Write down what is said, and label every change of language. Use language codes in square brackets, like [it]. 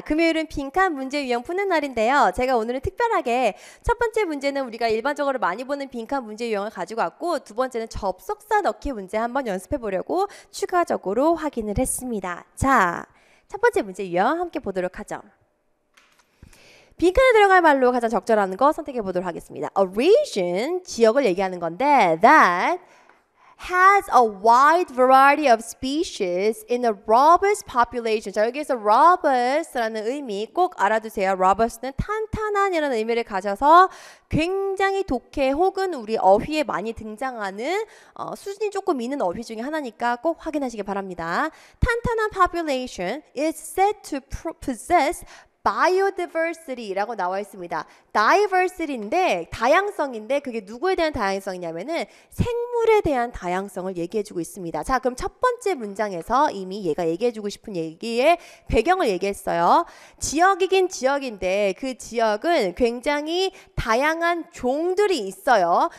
[ko] 금요일은 빈칸 문제 유형 푸는 날인데요. 제가 오늘은 특별하게 첫 번째 문제는 우리가 일반적으로 많이 보는 빈칸 문제 유형을 가지고 왔고, 두 번째는 접속사 넣기 문제 한번 연습해 보려고 추가적으로 확인을 했습니다. 자, 첫 번째 문제 유형 함께 보도록 하죠. 빈칸에 들어갈 말로 가장 적절한 거 선택해 보도록 하겠습니다. [en] A region, [ko] 지역을 얘기하는 건데 [en] that has a wide variety of species in a robust population. [ko] 자, 여기에서 robust라는 의미 꼭 알아두세요. robust는 탄탄한이라는 의미를 가져서 굉장히 독해 혹은 우리 어휘에 많이 등장하는 수준이 조금 있는 어휘 중에 하나니까 꼭 확인하시기 바랍니다. [en] 탄탄한 population is said to possess biodiversity라고 [ko] 나와 있습니다. diversity인데 다양성인데 그게 누구에 대한 다양성이냐면은 생물에 대한 다양성을 얘기해주고 있습니다. 자, 그럼 첫 번째 문장에서 이미 얘가 얘기해주고 싶은 얘기의 배경을 얘기했어요. 지역이긴 지역인데 그 지역은 굉장히 다양한 종들이 있어요.